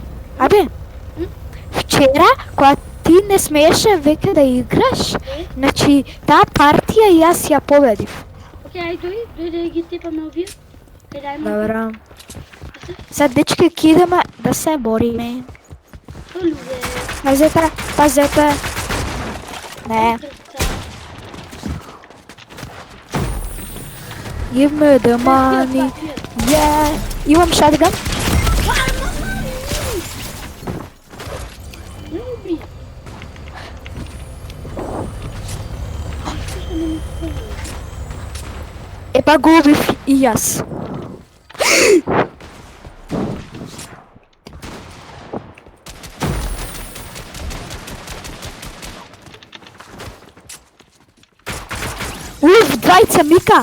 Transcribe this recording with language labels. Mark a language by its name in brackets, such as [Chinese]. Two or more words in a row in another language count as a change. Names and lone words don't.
[Macedonian] Абе, вчера, кога ти не смееше веќе да играш, значи, таа партија јас ја победив. Океј, ајде, дојди да ги тепаме овие. Кај да има. Добра. Сад, дечки, ки идеме да се бориме. Со луѓе. Пазете. Не. [English] Give me the money. Yeah. [Macedonian] Имам шатган. Не уби. Епа го убив и јас. Убив двајца, Мика.